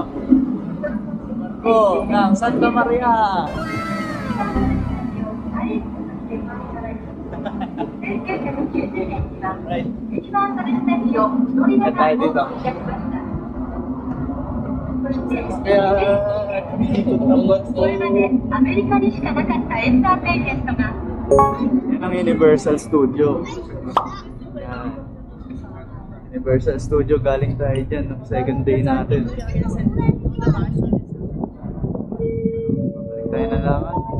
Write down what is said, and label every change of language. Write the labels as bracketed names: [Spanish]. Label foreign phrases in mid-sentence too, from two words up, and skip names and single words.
[Filipino] Barko ng Santa Maria! Right. Saan tayo dito? Kaya, ikot ang barko. [Japanese] アメリカにしかなかったエンターテインメントが [Filipino] Yan ang Universal Studio. Yan. Universal Studio, galing tayo dyan. [English] Second day [Filipino] natin. Balik tayo na naman.